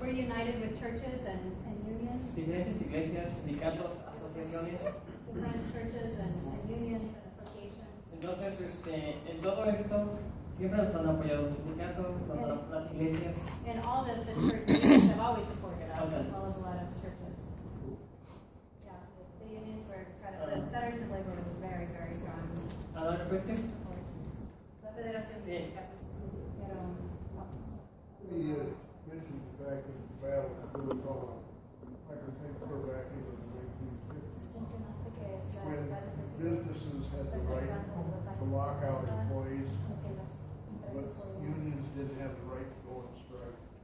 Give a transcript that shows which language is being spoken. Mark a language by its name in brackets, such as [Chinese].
[English] We're united with churches and unions. [Spanish] Diferentes iglesias, sindicatos, asociaciones. [English] Different churches and unions and associations. [Spanish] Entonces, en todo esto siempre nos han apoyado los sindicatos, las iglesias. [English] In all this, the churches have always supported us, as well as a lot of churches. Yeah, the unions were incredible. The Federation of Labor was very, very strong. ¿Another question? [Spanish] La Federación de Sindicatos. [English] We mentioned the fact that the battle was on, I can think clear back into the 1950s, when businesses had the right to lock out employees, but unions didn't have the right to go on strike.